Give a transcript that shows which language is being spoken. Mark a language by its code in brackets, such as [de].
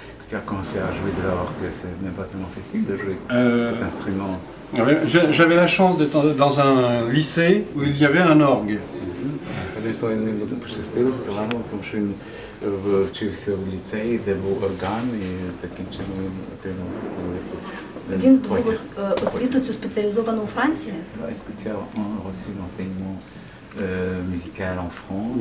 [fr] Tu as commencé à jouer de l'orgue, ce n'est pas tellement facile de jouer cet instrument. J'avais la chance d'être dans un lycée où il y avait un orgue. [uk] Він не пощастило, тому що він вчився в ліцеї, де був орган, і таким чином він отримав якусь... Він здобув освіту цю спеціалізовану у Франції? [fr] Est-ce que tu as reçu l'enseignement musical en France?